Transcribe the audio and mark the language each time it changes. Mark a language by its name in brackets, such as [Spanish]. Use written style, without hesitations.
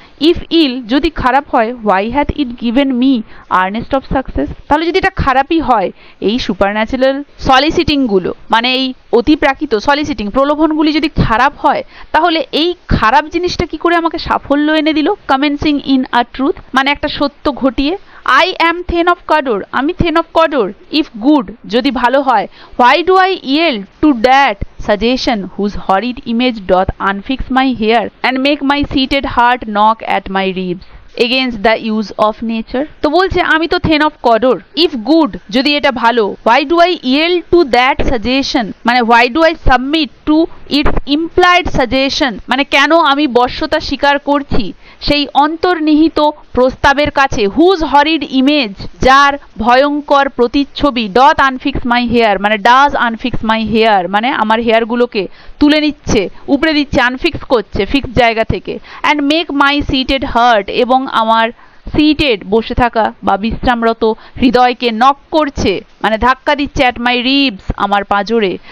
[English] if ill, [Bangla] যদি খারাপ হয়, [English] Why hath it given me earnest of success. [Bangla] তাহলে যদি এটা খারাপই হয়, এই সুপারন্যাচারাল সলিসিটিংগুলো মানে এই অতিপ্রাকৃত সলিসিটিং প্রলোভনগুলি যদি খারাপ হয়, তাহলে এই খারাপ জিনিসটা কি করে আমাকে সাফল্য এনে দিল? [English] commencing in a truth, [Bangla] মানে একটা সত্য ঘটিয়ে। [English] I am Thane of Cawdor, [Bangla] আমি [English] Thane of Cawdor. If good, [Bangla] যদি ভালো হয়, [English] why do I yield to that suggestion whose horrid image doth unfix my hair and make my seated heart knock at my ribs against the use of nature? [Bangla] তো বলছে আমি তো [English] Thane of Cawdor. If good, [Bangla] যদি এটা ভালো, [English] why do I yield to that suggestion, মানে why do I submit to its implied suggestion, [Bangla] মানে কেন আমি বশ্যতা স্বীকার করছি সেই অন্তর্নিহিত প্রস্তাবের কাছে, [English] whose horrid image, [Bangla] যার ভয়ঙ্কর প্রতিচ্ছবি, [English] doth unfix my hair, [Bangla] মানে [English] does unfix my hair, [Bangla] মানে আমার হেয়ারগুলোকে তুলে নিচ্ছে, উপড়ে দিচ্ছে, আনফিক্স করছে ফিক্স জায়গা থেকে, [English] and make my seated heart, [Bangla] এবং আমার সিটেড বসে থাকা বা বিশ্রামরত হৃদয়কে নক করছে, মানে ধাক্কা দিচ্ছে, [English] at my ribs, [Bangla] আমার পাঁজরে।